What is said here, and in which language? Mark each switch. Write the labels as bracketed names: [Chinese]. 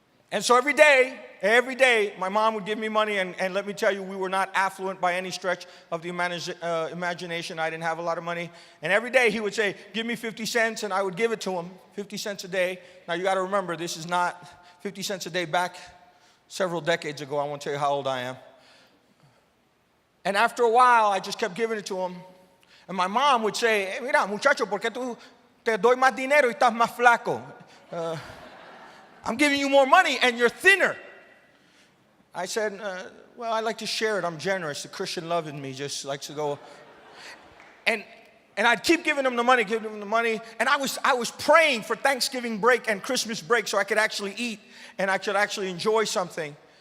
[English] And so every day, my mom would give me money, and let me tell you, we were not affluent by any stretch of the imagination. I didn't have a lot of money. And every day he would say, give me 50 cents, and I would give it to him, 50 cents a day. Now you got to remember, this is not 50 cents a day back several decades ago. I won't tell you how old I am. And after a while, I just kept giving it to him. And my mom would say, [Spanish] mira, muchacho, ¿por qué tú te doy más dinero y estás más flaco? [English] I'm giving you more money, and you're thinner. I said, well, I like to share it. I'm generous. The Christian love in me just likes to go. And I'd keep giving him the money, And I was praying for Thanksgiving break and Christmas break so I could actually eat and I could actually enjoy something.